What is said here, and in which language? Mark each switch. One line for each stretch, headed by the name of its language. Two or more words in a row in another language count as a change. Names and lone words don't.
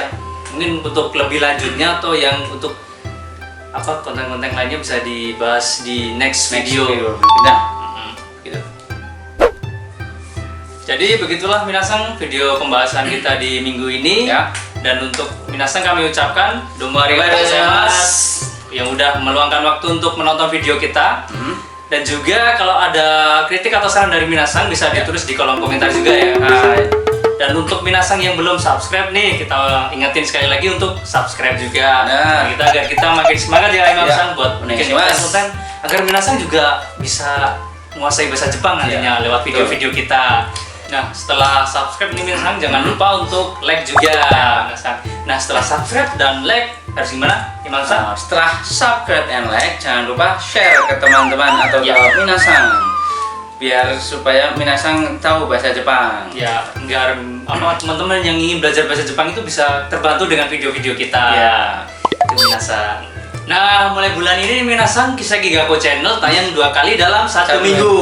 Indonesian: Mungkin untuk lebih lanjutnya atau yang untuk apa konten-konten lainnya bisa dibahas di
English: next video.
Indonesian: Gitu. Jadi begitulah minasang video pembahasan kita di minggu ini. Dan untuk minasang kami ucapkan
Japanese: どうもありがとうございます
Indonesian: yang udah meluangkan waktu untuk menonton video kita. Dan juga kalau ada kritik atau saran dari minasang bisa ditulis di kolom komentar juga ya. Dan untuk minasang yang belum subscribe nih, kita ingetin sekali lagi untuk subscribe juga. Agar kita makin semangat ya minasang buat bikin konten agar minasang juga bisa menguasai bahasa Jepang nantinya lewat video-video kita. Nah, setelah subscribe nih minasang jangan lupa untuk like juga minasang. Nah, setelah subscribe dan like harus gimana? Setelah
English: subscribe and like
Indonesian: jangan lupa share ke teman-teman atau ke minasang biar supaya minasang tahu bahasa Jepang. Ya, biar teman-teman yang ingin belajar bahasa Jepang itu bisa terbantu dengan video-video kita. Itu minasang. Nah, mulai bulan ini minasang Kiseki Gakko Channel tayang 2 kali dalam 1 minggu.